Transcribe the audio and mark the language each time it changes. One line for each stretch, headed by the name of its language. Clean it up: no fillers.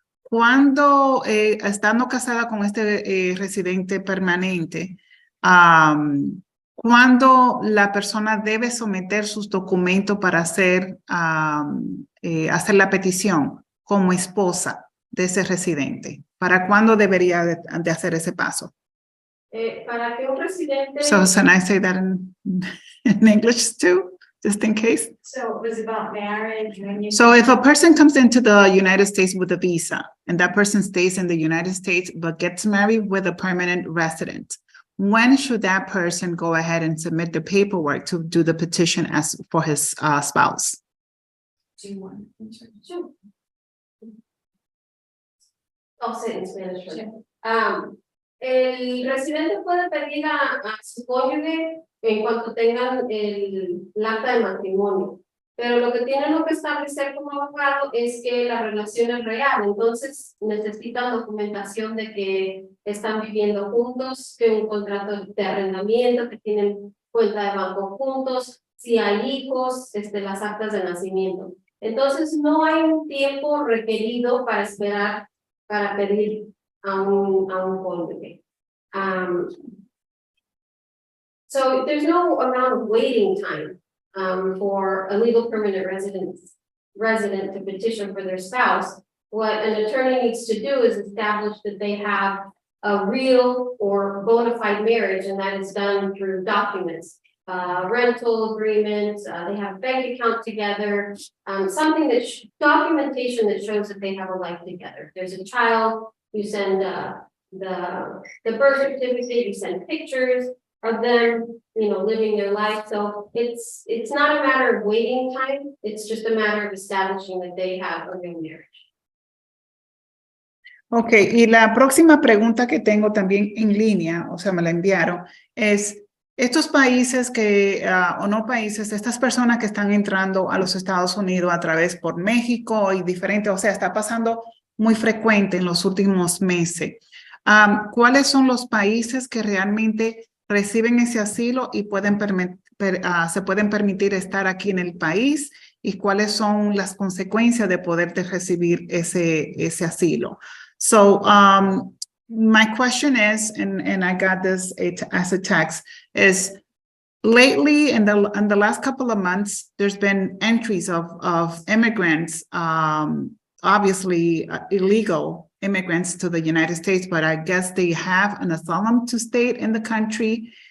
Spanish: Cuando, estando casada con este residente permanente, ¿cuándo la persona debe someter sus documentos para hacer la petición como esposa de ese residente? ¿Para cuándo debería de hacer ese paso? Para que un residente...
English: So can I say that in English too, just in case? So it was about marriage when you. So if a person comes into the United States with a visa and that person stays in the United States but gets married with a permanent resident, when should that person go ahead and submit the paperwork to do the petition as for his spouse? Do you want? Sure. I'll say it in Spanish. Sure.
Spanish: El residente puede pedir a su cónyuge en cuanto tengan el acta de matrimonio, pero lo que tienen que establecer como abogado es que la relación es real, entonces necesitan documentación de que están viviendo juntos, que un contrato de arrendamiento, que tienen cuenta de banco juntos, si hay hijos, las actas de nacimiento. Entonces no hay un tiempo requerido para esperar para pedir a un cónyuge.
English: So there's no amount of waiting time for a legal permanent resident to petition for their spouse. What an attorney needs to do is establish that they have a real or bona fide marriage, and that is done through documents, rental agreements, they have a bank account together, something that documentation that shows that they have a life together. If there's a child, you send the birth certificate, you send pictures of them, living their life. So it's not a matter of waiting time. It's just a matter of establishing that they have a real marriage.
Spanish: Ok, y la próxima pregunta que tengo también en línea, o sea, me la enviaron, es estos países o no países, estas personas que están entrando a los Estados Unidos a través por México y diferentes, o sea, está pasando muy frecuente en los últimos meses. ¿Cuáles son los países que realmente reciben ese asilo y se pueden permitir estar aquí en el país? ¿Y cuáles son las consecuencias de poder recibir ese asilo?
English: So, my question is, and I got this as a text, is lately in the last couple of months, there's been entries of immigrants, obviously illegal immigrants to the United States, but I guess they have an asylum to stay in the country.